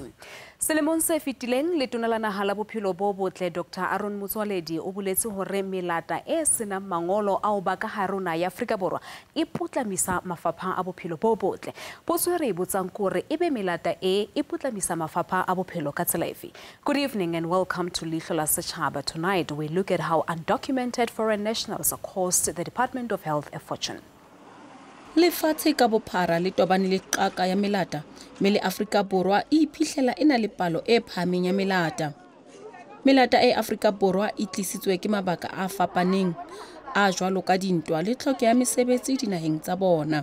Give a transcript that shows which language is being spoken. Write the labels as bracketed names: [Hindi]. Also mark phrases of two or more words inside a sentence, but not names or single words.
[Southern Sotho] Selemong se fetileng letona la naha la bophelo bo botle Dr. Aaron Motsoaledi o boletse hore melata e senang mangolo ao ba ka harona ya Afrika Borwa e potlamisa mafapha a bophelo bo botle. Potso re botsang kore ebe melata e potlamisa mafapha a bophelo ka tsela efe. [English] Good evening and welcome to Leihlo La Sechaba. Tonight we look at how undocumented foreign nationals cost the Department of Health a fortune. [Southern Sotho] Lefatshe ka bophara le tobane le qaka ya melata mele Afrika Borwa e iphitlhela ena le palo e phahameng ya melata. Melata e Afrika Borwa e tlisitswe ke mabaka a fapaneng a jwalo ka dintwa le tlhoko ya mesebetsi dinaheng tsa bona.